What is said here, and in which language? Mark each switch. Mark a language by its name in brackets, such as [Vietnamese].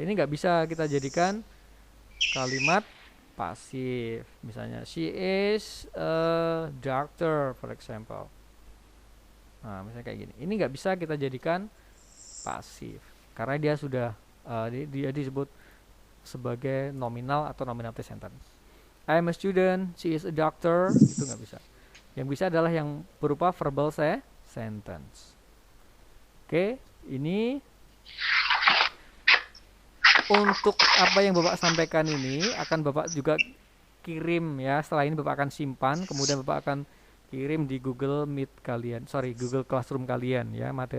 [Indonesian] Ini nggak bisa kita jadikan kalimat pasif. Misalnya [English] she is a doctor, for example. [Indonesian] Nah, misalnya kayak gini. Ini nggak bisa kita jadikan pasif karena dia sudah dia disebut sebagai nominal atau nominative sentence. [English] I am a student, she is a doctor, [Indonesian] itu nggak bisa. Yang bisa adalah yang berupa verbal sentence. Oke, ini untuk apa yang Bapak sampaikan ini akan Bapak juga kirim ya. Setelah ini Bapak akan simpan, kemudian Bapak akan kirim di Google Meet kalian, Google Classroom kalian ya.